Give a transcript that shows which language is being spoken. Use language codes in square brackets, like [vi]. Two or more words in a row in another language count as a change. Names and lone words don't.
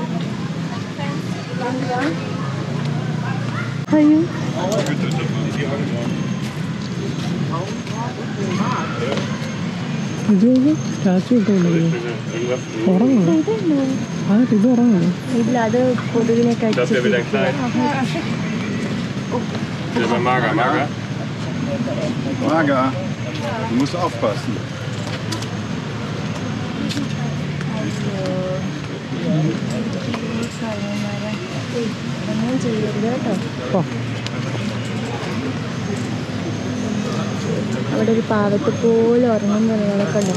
[ml] അയ്യോ, സ്റ്റാച്ചു ഇട്ടുണ്ടോ? ഉറങ്ങണോ? ആയിട്ട് ഇത് ഉറങ്ങണോ? ഇല്ല, അത് കൊതുകിനെ കഴിച്ചു. [de] Maga, du musst aufpassen. [ml] ഒന്നും ചെയ്യരുത് കേട്ടോ. അവിടെ ഒരു പാവത്തെ പോലെ ഉറങ്ങുന്ന ഒരാളൊക്കെ ഉണ്ട്.